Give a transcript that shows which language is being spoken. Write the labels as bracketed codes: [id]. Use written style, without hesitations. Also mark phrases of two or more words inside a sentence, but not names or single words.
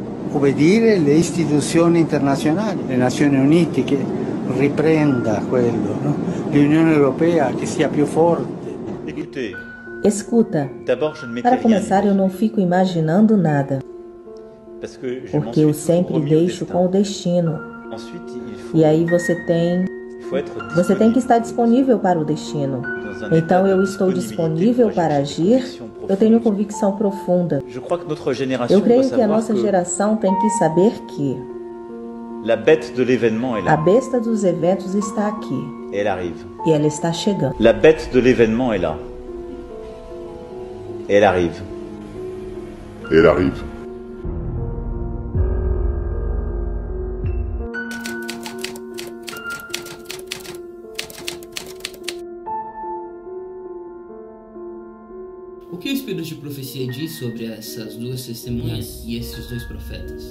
[it] obbedire le istituzioni internazionali, le Nazioni Unite che riprenda quello, no? L'Unione Europea che sia più forte. [pt] Escuta, para começar eu não fico imaginando nada, porque eu sempre deixo com o destino. E aí você tem que estar disponível para o destino. Então eu estou disponível para agir. Eu tenho convicção profunda. Eu creio que a nossa geração tem que saber que a besta dos eventos está aqui. E ela está chegando. [fr] La bête de l'événement est là. Elle arrive. Elle arrive. [pt] O que o Espírito de Profecia diz sobre essas duas testemunhas e esses dois profetas?